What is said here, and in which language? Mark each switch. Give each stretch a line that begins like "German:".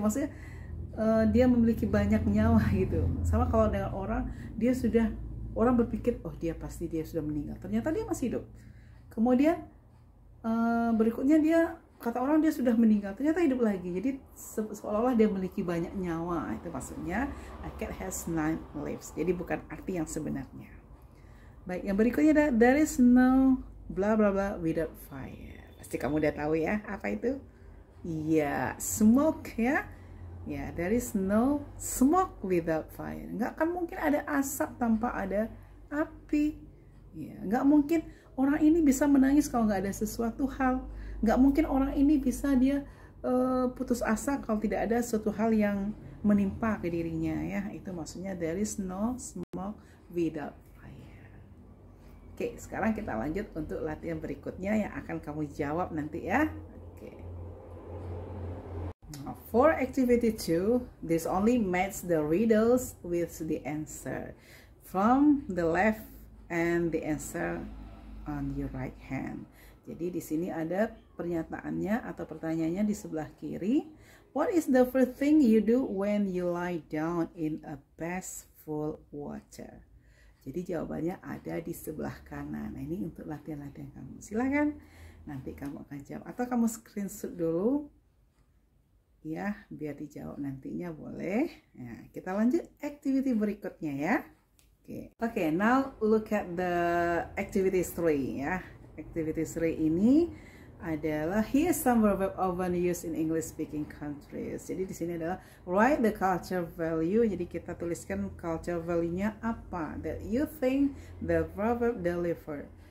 Indonesian: Maksudnya dia memiliki banyak nyawa gitu. Sama kalau dengan orang, dia sudah, orang berpikir oh dia pasti dia sudah meninggal, ternyata dia masih hidup. Kemudian berikutnya dia, kata orang dia sudah meninggal, ternyata hidup lagi. Jadi seolah-olah dia memiliki banyak nyawa. Itu maksudnya
English: a cat has 9 lives.
Indonesian: Jadi bukan arti yang sebenarnya. Baik, yang berikutnya ada
English: there is no bla bla bla without fire.
Indonesian: Pasti kamu udah tahu ya apa itu? Iya, smoke ya.
English: Ya, there is no smoke without fire.
Indonesian: Nggak akan mungkin ada asap tanpa ada api. Ya, nggak mungkin orang ini bisa menangis kalau nggak ada sesuatu hal. Nggak mungkin orang ini bisa dia putus asa kalau tidak ada suatu hal yang menimpa ke dirinya ya. Itu maksudnya
English: there is no smoke without fire.
Indonesian: Oke, sekarang kita lanjut untuk latihan berikutnya yang akan kamu jawab nanti ya. Oke.
English: For activity 2, this only match the riddles with the answer from the left and the answer on your right hand.
Indonesian: Jadi di sini ada pernyataannya atau pertanyaannya di sebelah kiri.
English: What is the first thing you do when you lie down in a bath full water?
Indonesian: Jadi jawabannya ada di sebelah kanan. Nah, ini untuk latihan-latihan kamu. Silahkan nanti kamu akan jawab atau kamu screenshot dulu ya, biar dijawab nantinya boleh. Nah, kita lanjut activity berikutnya ya.
English: Oke, now look at the activity 3 ya. Activity 3
Indonesian: ini adalah
English: here's some verb often used in English speaking countries.
Indonesian: Jadi di sini adalah
English: write the culture value.
Indonesian: Jadi kita tuliskan culture value-nya apa
English: that you think the proverb deliver.